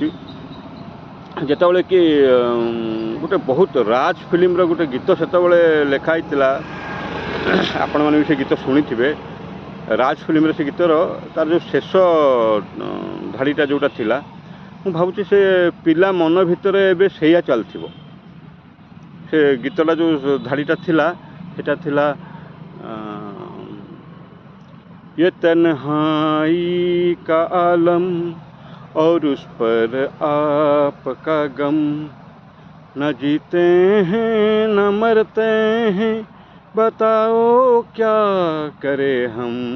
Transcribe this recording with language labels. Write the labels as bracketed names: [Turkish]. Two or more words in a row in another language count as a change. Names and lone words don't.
[Odia] ଯେତେବେଳେ କି ଗୋଟେ ବହୁତ ରାଜ ଫିଲ୍ମର ଗୋଟେ ଗୀତ ସେତେବେଳେ ଲେଖା ହେଇଥିଲା, ଆପଣମାନେ ବି ସେ ଗୀତ ଶୁଣିଥିବେ। ରାଜ ଫିଲ୍ମରେ ସେ ଗୀତର ତା'ର ଯେଉଁ ଶେଷ ଧାଡ଼ିଟା ଯେଉଁଟା ଥିଲା, ମୁଁ ଭାବୁଛି ସେ ପିଲା ମନ ଭିତରେ ଏବେ ସେଇଆ ଚାଲିଥିବ। ସେ ଗୀତଟା ଯେଉଁ ଧାଡ଼ିଟା ଥିଲା, ସେଟା ଥିଲା [Hindi] ये तन्हाई का आलम और उस पर आपका गम, न जीते हैं न मरते हैं, बताओ क्या करे हम।